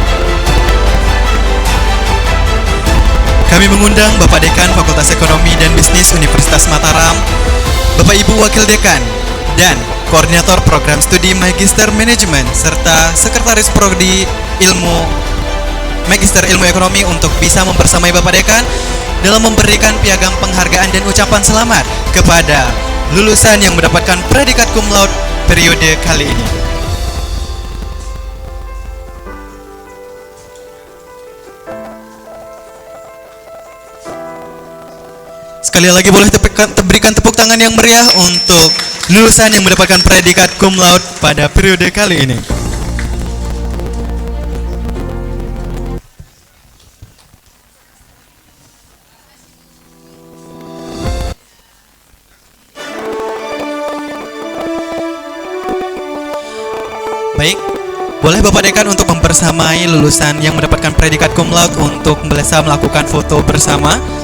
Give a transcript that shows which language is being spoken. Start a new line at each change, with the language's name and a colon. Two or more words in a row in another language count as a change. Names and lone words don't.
Indonesian: Kami mengundang Bapak Dekan Fakultas Ekonomi dan Bisnis Universitas Mataram, Bapak Ibu Wakil Dekan, dan Koordinator Program Studi Magister Manajemen serta Sekretaris Prodi Magister Ilmu Ekonomi untuk bisa membersamai Bapak Dekan dalam memberikan piagam penghargaan dan ucapan selamat kepada lulusan yang mendapatkan predikat
Latin: cum laude
Indonesian: periode kali ini. Sekali lagi boleh berikan tepuk tangan yang meriah untuk lulusan yang mendapatkan predikat
Latin: cum laude
Indonesian: pada periode kali ini. Baik, boleh Bapak Dekan untuk membersamai lulusan yang mendapatkan predikat
Latin: cum laude
Indonesian: untuk bisa melakukan foto bersama.